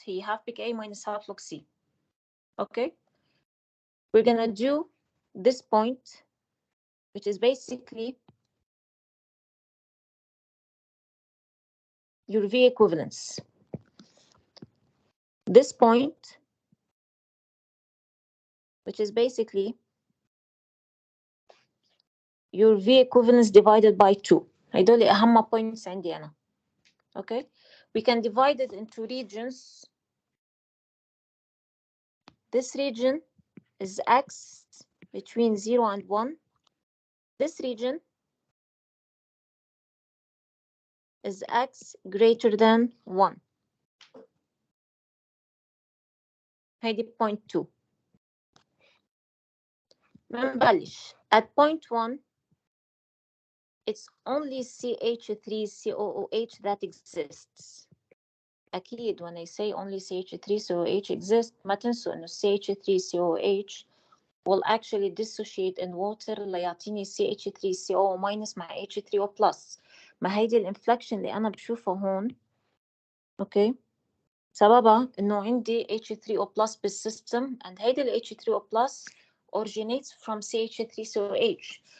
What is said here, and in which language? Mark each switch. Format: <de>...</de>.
<en>He half pKa minus half log C. Okay, we're gonna do this point, which is basically your V equivalence. This point, which is basically your V equivalence divided by 2.</en> <ar>هيدول أهم points عندي أنا.</ar> <en>Okay, we can divide it into regions. This region is X between 0 and 1. This region is X greater than 1.</en> <ar>هيدي point 2. منبلش.</ar> <en>At point 1, it's only CH3COOH that exists. أكيد when I say only CH3COOH exists,</en> <ar>ما تنسوا إنه</ar> <en>CH3COOH will actually dissociate in water ليعطيني CH3CO minus مع H3O plus.</en> <ar>ما هيدي الانفلكشن اللي أنا بشوفها هون. أوكي. سببها إنه عندي H3O plus بالسيستم، and هيدي ال H3O plus</ar> <en>originates from CH3COH.</en>